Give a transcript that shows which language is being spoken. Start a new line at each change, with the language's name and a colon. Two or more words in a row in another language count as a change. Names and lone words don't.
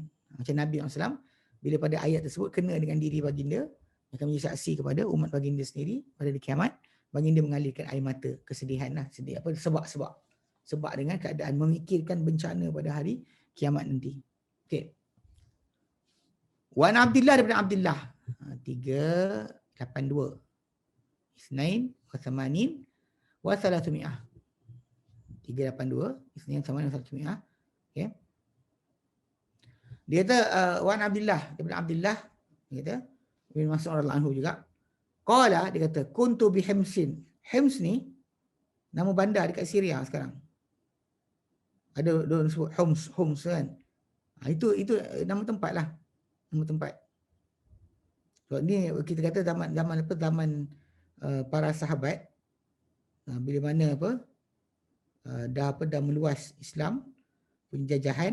Malay: Macam Nabi SAW bila pada ayat tersebut kena dengan diri baginda, akan menjadi saksi kepada umat baginda sendiri pada hari kiamat, baginda mengalirkan air mata kesedihan lah, sedih apa sebab dengan keadaan memikirkan bencana pada hari kiamat nanti.
Arabic: Okey. Wan Abdillah daripada Abdillah 382 اثنين وثمانين وثلاثمائة 382 اثنين وثمانين وثلاثمائة.
Malay: Okey. Dia kata Wan Abdillah daripada Abdillah, dia kata Ibn Mas'ud
Arabic: رضي الله عنه
Malay: juga.
Arabic: Qala,
Malay: dia kata
Arabic: كنت بحمص.
Malay: Hims ni nama bandar dekat Syria sekarang. Ada orang sebut Homs kan. Itu nama tempat lah. Nama tempat. So ni kita kata zaman para sahabat, bila mana dah meluas Islam, penjajahan.